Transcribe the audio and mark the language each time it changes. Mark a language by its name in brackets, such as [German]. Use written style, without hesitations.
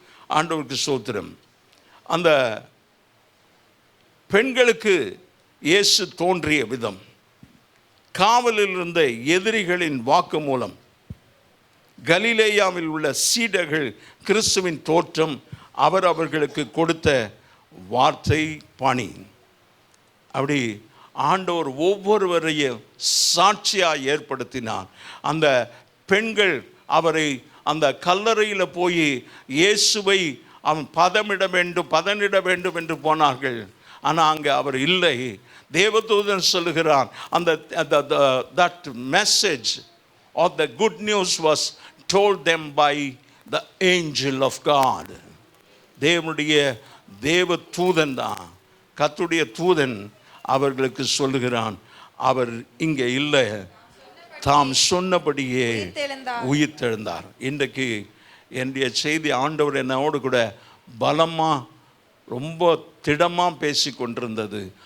[Tamil] ஆண்டவருக்கு ஸ்தோத்திரம். அந்த பெண்களுக்கு இயேசு தோன்றிய விதம், காவலில் இருந்த எதிரிகளின் வாக்கு மூலம், கலிலேயாவில் உள்ள சீடர்கள் கிறிஸ்துவின் தோற்றம், அவர்களுக்கு கொடுத்த வார்த்தை பணி, அப்படி ஆண்டவர் ஒவ்வொருவரையும் சாட்சியாக ஏற்படுத்தினார். அந்த பெண்கள் அவரை அந்த கல்லறையில் போய் இயேசுவை அவன் பதனிட வேண்டும் என்று போனார்கள். ஆனால் அங்கே அவர் இல்லை. தேவதூதன் சொல்லுகிறான், அந்த [English] that message of the good news was told them by the angel of God. [Tamil] தேவனுடைய தேவ தூதன் தான், கர்த்தருடைய தூதன் அவர்களுக்கு சொல்லுகிறான், அவர் இங்கே இல்லை, தாம் சொன்னபடியே உயிர்த்தெழுந்தார். இன்றைக்கு என்னுடைய செய்தி, ஆண்டவர் என்னோடு கூட பலமாக ரொம்ப திடமாக பேசி கொண்டிருந்தது.